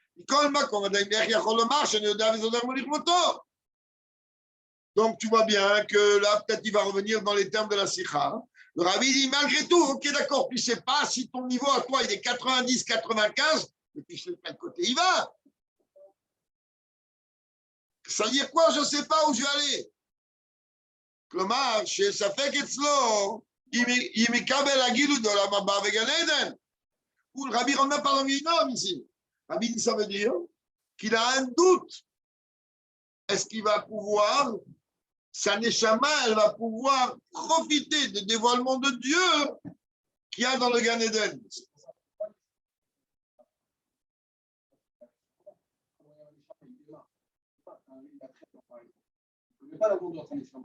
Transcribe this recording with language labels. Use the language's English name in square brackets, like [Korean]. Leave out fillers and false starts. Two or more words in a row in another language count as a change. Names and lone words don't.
[French] Donc, tu vois bien que là, peut-être, il va revenir dans les termes de la Sikha. Le Rabbi dit, malgré tout, ok, d'accord, tu ne sais pas si ton niveau à toi, il est 90, 95, mais tu sais de quel côté il va. Ça veut dire quoi? Je ne sais pas où je vais aller. [Hebrew] כלומר, שספק אצלו, אם יקבל הגילוי לעולם הבא וגן עדן. [French] Rabbi on n'a pas dans Guéhinom ici. Rabbi, ça veut dire qu'il a un doute. Est-ce qu'il va pouvoir, sa neshama, elle va pouvoir profiter du dévoilement de Dieu qu'il y a dans le Gan Eden? Pas la grandeur de sa neshama.